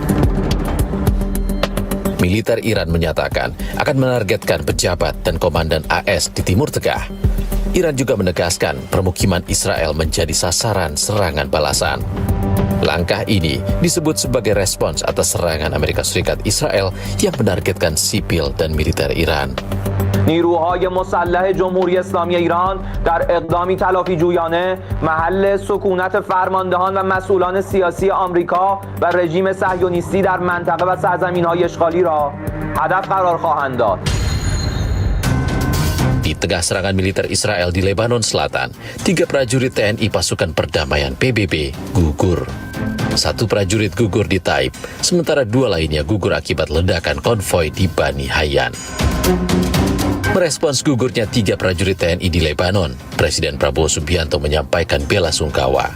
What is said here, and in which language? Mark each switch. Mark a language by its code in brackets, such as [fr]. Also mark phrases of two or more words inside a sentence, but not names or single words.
[id] Militer Iran menyatakan akan menargetkan pejabat dan komandan AS di Timur Tengah. Iran juga menegaskan permukiman Israel menjadi sasaran serangan balasan. Langkah ini disebut sebagai respons atas serangan Amerika Serikat Israel yang menargetkan sipil dan militer Iran. [fa] نیروهای مسلح جمهوری اسلامی ایران در اقدامی تلافی جویانه محل سکونت فرماندهان و مسئولان سیاسی آمریکا و رژیم صهیونیستی در منطقه و سرزمین‌های اشغالی را هدف قرار خواهند داد. [id] Di tengah serangan militer Israel di Lebanon Selatan, 3 prajurit TNI pasukan perdamaian PBB gugur. 1 prajurit gugur di Taib, sementara 2 lainnya gugur akibat ledakan konvoi di Bani Hayyan. Merespons gugurnya 3 prajurit TNI di Lebanon, Presiden Prabowo Subianto menyampaikan bela sungkawa.